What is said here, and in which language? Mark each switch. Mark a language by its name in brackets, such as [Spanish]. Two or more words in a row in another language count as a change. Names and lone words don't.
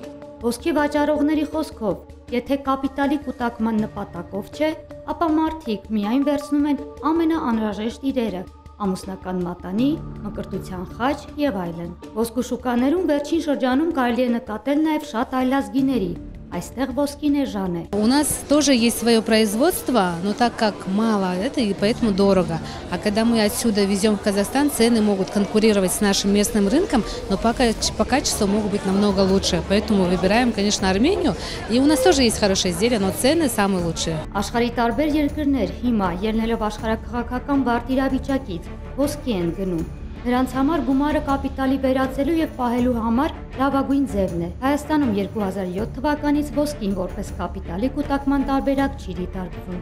[Armenian] Ոսկի վաճառողների խոսքով, եթե կապիտալի կուտակման նպատակով չէ, ապա մարդիկ միայն վերցնում են ամենաանհրաժեշտ իրերը՝ ամուսնական մատանի, մկրտության խաչ և այլն։ Ոսկու շուկաներում վերջին շրջանում կարելի է նկատել նաև շատ այլազգիների։ Այստեղ ոսկին էժան է։ [Russian] У нас тоже есть свое производство, но так как мало это, и поэтому дорого. А когда мы отсюда везем в Казахстан, цены могут конкурировать с нашим местным рынком, но по качеству могут быть намного лучше. Поэтому выбираем, конечно, Армению. И у нас тоже есть хорошие изделия, но цены самые лучшие. [Armenian] Աշխարհի տարբեր երկրներ հիմա ելնելով աշխարհաքաղաքական բարդ իրավիճակից ոսկի են գնում։ Նրանց համար գումարը կապիտալի վերածելու և պահելու համար լավագույն ձևն է։ Հայաստանում 2007 թվականից ոսկին որպես կապիտալի կուտակման տարբերակ չի դիտարկվում։